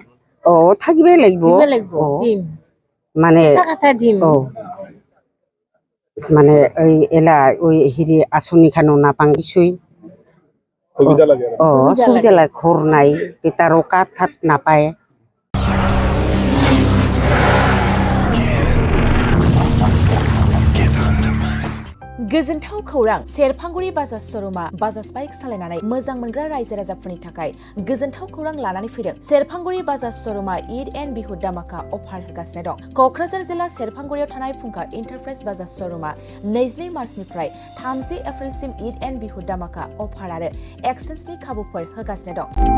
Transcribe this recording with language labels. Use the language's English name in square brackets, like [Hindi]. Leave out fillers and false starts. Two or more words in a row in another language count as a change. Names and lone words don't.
[Assamese] থাকিবই লাগিব মানে মানে এই এলা ওই হেৰি আঁচনি খানো নাপাং কিছুই সুবিধা লাগে সুবিধা লাগে ঘৰ নাই বেটাৰো কাঠ ঠাত নাপায় [Bodo] गोजोनथाव खौरां सेरफांगुरि बाजाज श'रुमा बाजाज बाइक सालायनानै मोजां मोनग्रा रायजो राजाफोरनि थाखाय गोजोनथाव खौरां लानानै फैदों सेरफांगुरि बाजाज श'रुमा ईद एन्ड बिहु दामाका अफार होगासिनो दं क'क्राझार जिल्ला सेरफांगुरियाव थानाय फुंखा इन्टारप्राइज बाजाज श'रुमा 22 मार्चनिफ्राय 30 एप्रिलसिम ईद एन्ड बिहु दामाका अफार आरो एक्सेन्सनि खाबुफोर होगासिनो दं